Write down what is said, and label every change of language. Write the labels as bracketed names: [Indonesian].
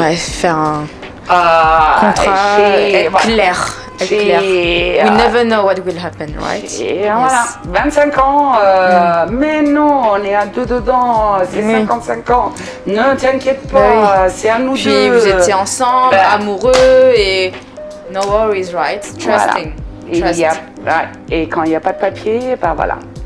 [French] Ouais, faire un contrat clair. [English] We never know what will happen, right? [French] Et voilà, 25 ans, mais non, on est à 2 dedans, c'est 55 ans. Ne t'inquiète pas, c'est à nous deux. Puis vous étiez ensemble, amoureux et [English] no worries, right? Trusting. [French] Voilà. Et quand il n'y a pas de papier, voilà.